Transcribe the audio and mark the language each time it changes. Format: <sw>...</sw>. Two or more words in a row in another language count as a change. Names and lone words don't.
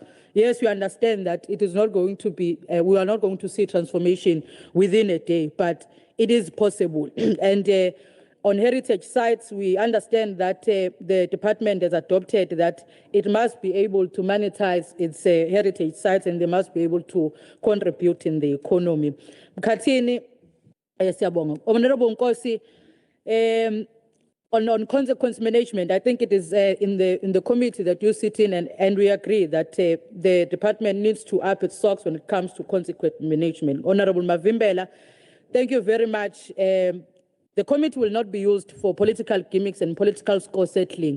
<en>Yes, we understand that it is not going to be, we are not going to see transformation within a day, but it is possible. And on heritage sites, we understand that the department has adopted that it must be able to monetize its heritage sites and they must be able to contribute in the economy. Mkhathini, siyabonga. Honorable Nkosi, on consequence management, I think it is in the committee that you sit in, and we agree that the department needs to up its socks when it comes to consequence management. Honorable Mavimbela, thank you very much. The committee will not be used for political gimmicks and political score settling.</en>